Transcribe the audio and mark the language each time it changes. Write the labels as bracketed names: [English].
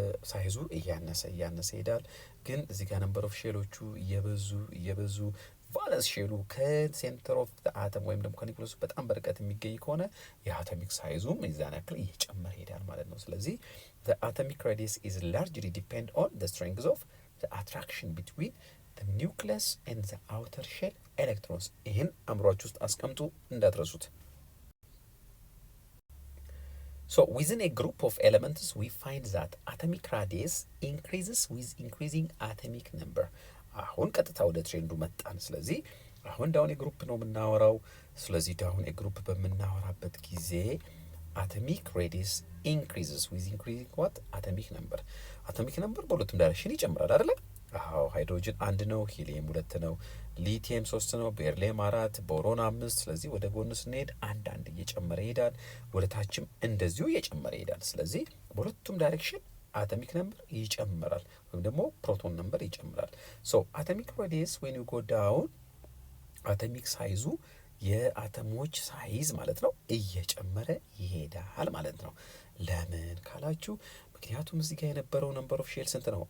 [Amharic] ሳይዙ እያነሰ ይሄዳል። ግን እዚህ ጋር ነምበር ኦፍ ሼሎቹ እየበዙ ቫለንስ ሼሉ ከሴንተር ኦፍ አተም ወይም ደግሞ ከኒውክለሱ በጣም በርቀት የሚገኝ ከሆነ የአቶሚክ ሳይዙም የዛን ያክል እየጨመረ ይሄዳል ማለት ነው። ስለዚህ [English] the atomic radius is largely depend on the strength of the attraction between the nucleus and the outer shell electrons. [Amharic] ይህን አእምሯችሁ ውስጥ አስቀምጡ እንዳትረሱት። [English] So within a group of elements we find that atomic radius increases with increasing atomic number. [Amharic] አሁን ቀጥታ ወደ ትሬንዱ መጣን። ስለዚህ አሁን ዳውን የግሩፕ ነው የምናወራው። ስለዚህ ዳውን የግሩፕ በምናወራበት ጊዜ [English] አቶሚክ ሬዲየስ ኢንክሪዝስ ዊዝ ኢንክሪዚንግ ዋት አቶሚክ ነምበር። [Amharic] አቶሚክ ነምበር በሁለቱም ዳይሬክሽን ይጨምራል አይደለ? አዎ ሃይድሮጅን 1 ነው፣ ሂሊየም 2 ነው፣ ሊቲየም 3 ነው፣ ቤርሊየም 4፣ ቦሮን 5። ስለዚህ ወደ ጎን ስንሄድ አንድ እየጨመረ ይሄዳል፣ ወደ ታችም እንደዚሁ እየጨመረ ይሄዳል። ስለዚህ በሁለቱም ዳይሬክሽን አቶሚክ ነምበር ይጨምራል ወይም ደግሞ ፕሮቶን ነምበር ይጨምራል። [English] ሶ አቶሚክ ሬዲየስ ዌን ዩ ጎ ዳውን [Amharic] አቶሚክ ሳይዙ የአተሞች ሳይዝ ማለት ነው እየጨመረ ይሄዳል ማለት ነው። ለምን ካላችሁ ምክንያቱም እዚህ ጋር የነበረው ነምበር ኦፍ ሼል ስንት ነው?